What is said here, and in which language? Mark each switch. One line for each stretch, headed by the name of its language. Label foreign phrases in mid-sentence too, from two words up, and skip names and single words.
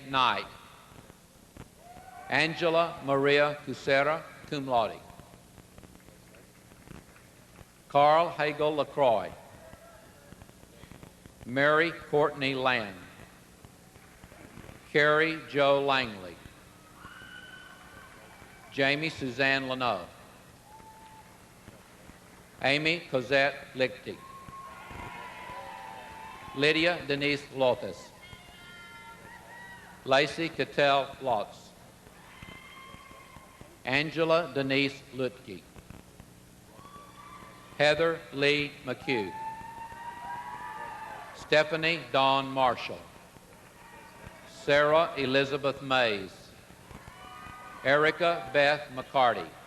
English: Knight, Angela Maria Cusera,
Latin: cum laude,
English: Carl Hagel LaCroix, Mary Courtney Land, Carrie Jo Langley, Jamie Suzanne Leno, Amy Cosette Lichty, Lydia Denise Lopez, Lacey Cattell Lotz, Angela Denise Lutke, Heather Lee McHugh, Stephanie Dawn Marshall, Sarah Elizabeth Mays, Erica Beth McCarty,